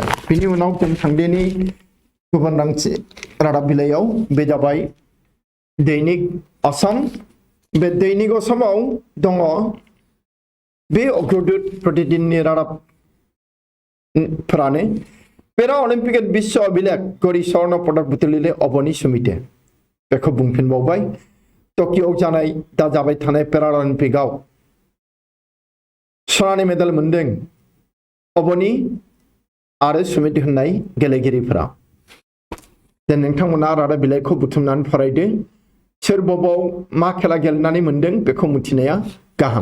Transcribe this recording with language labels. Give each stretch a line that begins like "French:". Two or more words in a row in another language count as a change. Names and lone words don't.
Bodo: बिनि उनाव जों थांदिनि गुबुन रादाब बिलाइयाव बे जाबाय दैनिक आसाम। बे दैनिक आसामाव दङ बे अग्रदूत प्रतिदिननि रादाबफोरानो पेरा अलिम्पिक विश्व अभिलेख गरि स्वर्ण पदक बुथुमगिरि अबनि सुमिते बेखौ बुंफिनबावबाय। टकिअ'आव जानाय दा जाबाय थानाय पेरा अलिम्पिकआव सनानि मेडेल मोनदों अबनि आरो सुमिति होननाय गेलेगिरिफोरा। नोंथांमोना रादाब बिलाइखौ बुथुमनानै फरायदो, सोर बबाव मा खेला गेलेनानै मोनदों बेखौ मिथिनाया गाहाम।